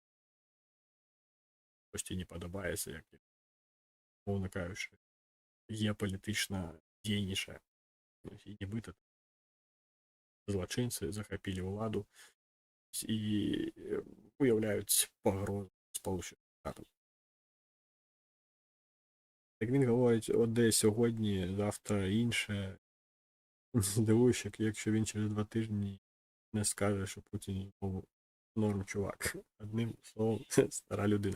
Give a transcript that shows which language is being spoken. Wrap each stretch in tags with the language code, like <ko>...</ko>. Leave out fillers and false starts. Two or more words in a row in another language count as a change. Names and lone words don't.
<be>Штосьці не падабаецца, як, мовна кажучы, геапалітычна дзейнічае. І нібыта злачынцы захапілі ўладу і уяўляюць пагрозу</be> <uk>Сполучених Штатів. Як він говорить, де сьогодні, завтра інше, здивуюся, якщо він через 2 тижні не скаже, що Путін норм чувак. Одним словом, стара людина.</uk>